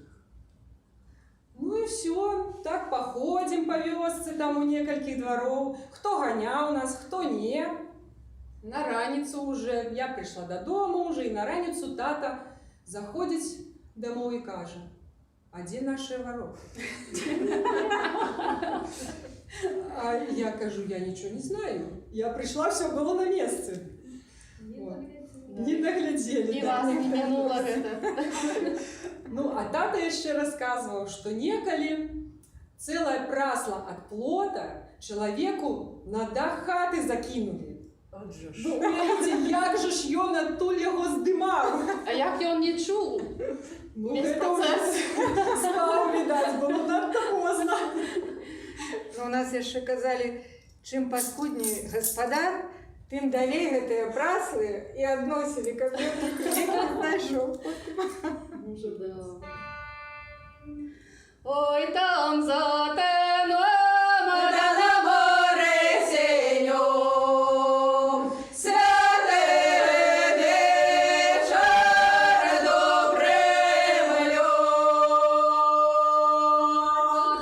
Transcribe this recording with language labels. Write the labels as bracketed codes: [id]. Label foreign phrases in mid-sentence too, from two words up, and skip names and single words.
[be] Ну і все, так паходзім па вёсцы, там у некалькіх двароў, хто ганяў нас, хто не. На раніцу уже, я прыйшла дадому уже, і на раніцу тата заходзіць дамоў і кажа: «А дзе нашыя вароты?» [uk] А я кажу: «Я нічого не знаю. Я прийшла, все було на місці». [ru] Не доглядели. [be] І вас не мінуло гэта. Ну, а тата яшчэ расказваў, што некалі цэлае прасла ад плота чалавеку на дах хаты закінулі. Ну, уявіце, як же ж ён адтуль яго здымаў. А як ён не чуў? Ну, [ru] Весь [be] гэта ўжо спаў, відаць, было надта позна. У нас яшчэ казалі, чым паскудней гаспадар, тым далей гэтыя праслы і адносілі, каб ён не знайшоў. [uk] Ой, там за теном, де на море синьом, святий вечір добрим льом.